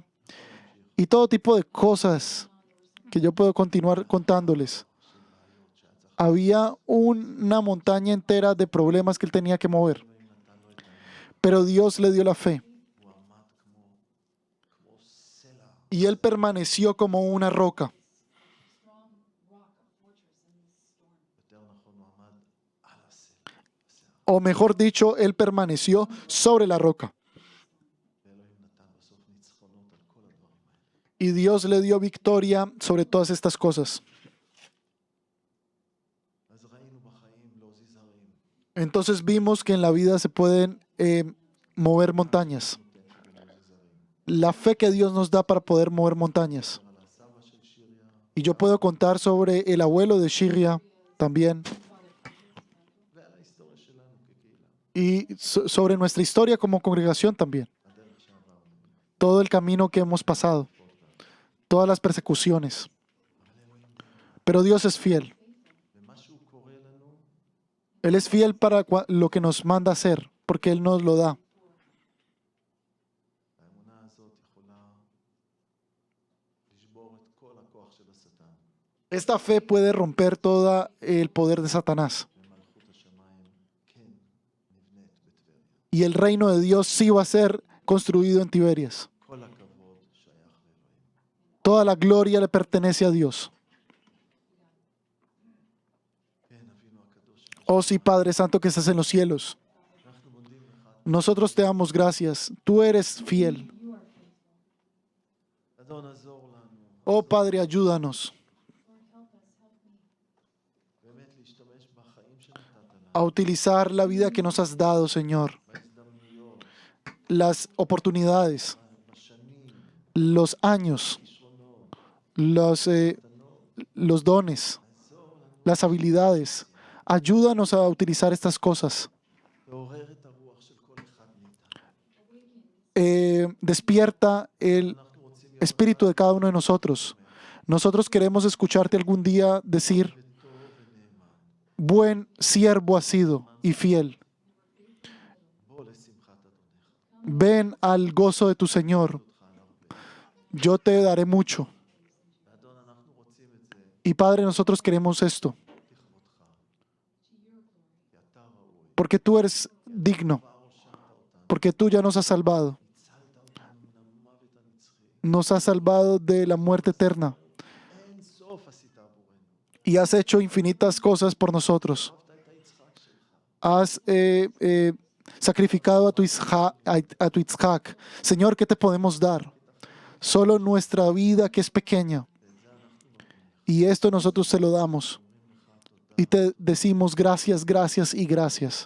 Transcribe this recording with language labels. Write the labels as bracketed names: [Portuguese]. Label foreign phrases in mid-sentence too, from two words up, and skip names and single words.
[Spanish] Y todo tipo de cosas que yo puedo continuar contándoles. Había una montaña entera de problemas que él tenía que mover. Pero Dios le dio la fe. [Hebrew] הוא עמד כמו סלע, [Spanish] Y él permaneció como una roca. [English] Strong rock, a fortress in this storm. [Hebrew] יותר נכון הוא עמד על הסלע. [Spanish] O mejor dicho, él permaneció sobre la roca. [Hebrew] ואלוהים נתן בסוף ניצחונות על כל הדברים האלה. [Spanish] Y Dios le dio victoria sobre todas estas cosas. [Hebrew] אז ראינו בחיים להזיז הרים. [Spanish] Entonces vimos que en la vida se pueden mover montañas. La fe que Dios nos da para poder mover montañas. [Hebrew] על הסבא של שיריה, [Spanish] Y yo puedo contar sobre el abuelo de Shiria también. [Hebrew] ועל ההיסטוריה שלנו כקהילה. [Spanish] Y sobre nuestra historia como congregación también. [Hebrew] הדרך שעברנו. [Spanish] Todo el camino que hemos pasado. todas las persecuciones. Pero Dios es fiel. [Hebrew] ומה שהוא קורא לנו, [Spanish] Él es fiel para lo que nos manda hacer, porque Él nos lo da. [Hebrew] האמונה הזאת יכולה לשבור את כל הכוח של השטן [Spanish] Esta fe puede romper todo el poder de Satanás. [Hebrew] ומלכות השמיים כן נבנית בטבריה. [Spanish] Y el reino de Dios sí va a ser construido en Tiberias. [Hebrew] כל הכבוד שייך לאלוהים. [Spanish] Toda la gloria le pertenece a Dios. [Hebrew] כן, אבינו הקדוש, [Spanish] Oh sí, Padre Santo que estás en los cielos. [Hebrew] אנחנו מודים לך. [Spanish] Nosotros te damos gracias. Tú eres fiel. [Hebrew] אדון, עזור לנו [Spanish] Oh Padre, ayúdanos [Hebrew] באמת להשתמש בחיים שנתת לנו, [Spanish] a utilizar la vida que nos has dado, Señor. [Hebrew] בהזדמנויות, [Spanish] Las oportunidades, [Hebrew] בשנים, [Spanish] los años, [Hebrew] כישרונות, [Spanish] los dones, las habilidades. Ayúdanos a utilizar estas cosas. [Hebrew] לעורר את הרוח של כל אחד מאיתנו. [Spanish] Despierta el [Hebrew] אנחנו רוצים להיות [Spanish] espíritu de cada uno de nosotros. Nosotros queremos escucharte algún día decir, [Hebrew] טוב ונאמן. [Spanish] buen siervo has sido y fiel. [Hebrew] בוא לשמחת אדונך. [Spanish] Ven al gozo de tu Señor. [Hebrew] אותך על הרבה. [Spanish] Yo te daré mucho. [Hebrew] ואדון, אנחנו רוצים את זה [Spanish] Y Padre, nosotros queremos esto, [Hebrew] לכבודך. כי אתה ראוי. [Spanish] porque tú eres digno, [Hebrew] כבר הושעת אותנו. [Spanish] porque tú ya nos has salvado. [Hebrew] הצלת אותנו מן המוות הנצחי. [Spanish] Nos has salvado de la muerte eterna [Hebrew] אין סוף עשית עבורנו. [Spanish] y has hecho infinitas cosas por nosotros. [Hebrew] אהבת את היצחק שלך. [Spanish] Has sacrificado a tu Isaac. Señor, ¿qué te podemos dar? Solo nuestra vida que es pequeña. Y esto nosotros te lo damos. Y te decimos gracias, gracias y gracias.